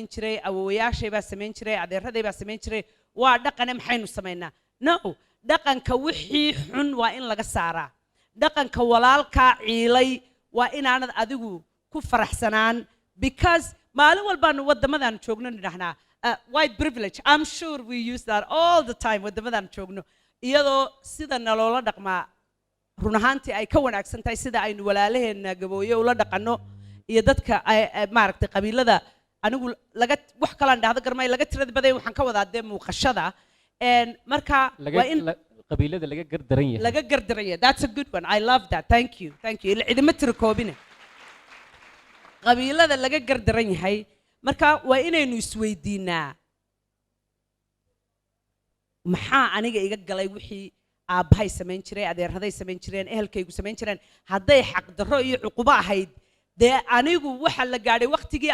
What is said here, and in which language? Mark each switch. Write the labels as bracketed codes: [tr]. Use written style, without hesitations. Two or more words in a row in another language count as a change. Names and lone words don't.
[so] jiray awoowayaashay baa samayn jiray adeeraday baa samayn jiray waa dhaqane maxaynu samaynaa no dhaqanka wixii xun waa in laga saaraa dhaqanka walaalkaa ciilay waa inaanad adigu ku faraxsanaan because maalin walbaanu waddamadan joogno nidhahnaa [en] white privilege I'm sure we use that all the time [so] waddamadan joogno iyadoo sida naloola dhaqmaa run ahaantii ay ka wanaagsan tahay sida aynu walaalaheenna gabooye ula dhaqanno iyo dadka maaragtay qabiilada anigu laga wax kalaan dhahdo garmay laga tirada baday waxaan ka wadaa dee muuqashada marka waa in qabiilada laga gardaran yahay laga gardaran yahay [en] that's a good one I love that thank you [so] cidima tiro koobine qabiilada laga gardaran yahay marka waa inaynu isweydiinaa maxaa aniga iga galay wixii aabbahay samayn jiray adeeraday samayn jireen ehelkaygu samayn jireen hadday xaqdarro iyo cuqubo ahayd dee anigu waxa la gaadhay waqtigii